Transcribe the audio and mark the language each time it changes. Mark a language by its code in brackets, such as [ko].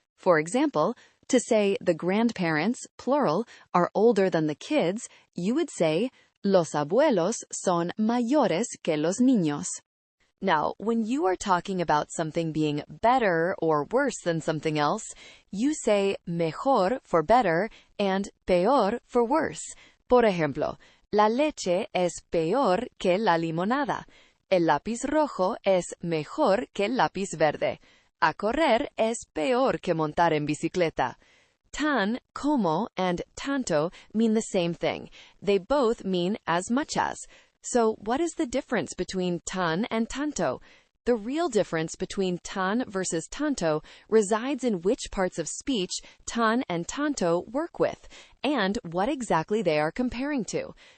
[en] For example, to say the grandparents, plural, are older than the kids, you would say, [es] Los abuelos son mayores que los niños. [en] Now, when you are talking about something being better or worse than something else, you say mejor for better and peor for worse. [es] Por ejemplo, la leche es peor que la limonada. El lápiz rojo es mejor que el lápiz verde. A correr es peor que montar en bicicleta. [en] Tan, como, and tanto mean the same thing. They both mean as much as. So what is the difference between tan and tanto? The real difference between tan versus tanto resides in which parts of speech tan and tanto work with, and what exactly they are comparing to.